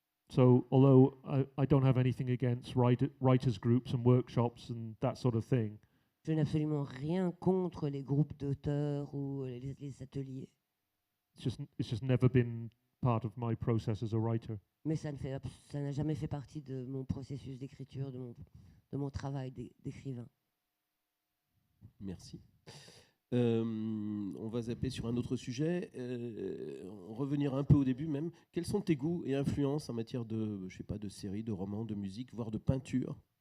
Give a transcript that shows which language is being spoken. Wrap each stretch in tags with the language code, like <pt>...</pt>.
<en>So although I don't have anything against writers groups and workshops and that sort of thing,</en> <fr>je n'ai absolument rien contre les groupes d'auteurs ou les ateliers.</fr> <en>It's just never been part of my process as a writer.</en> <fr>Mais ça n'a jamais fait partie de mon processus d'écriture, de mon travail d'écrivain. Merci. On va zapper sur un autre sujet, revenir un peu au début même. Quels sont tes goûts et influences en matière de, je sais pas, de séries, de romans, de musique, voire de peinture?</fr>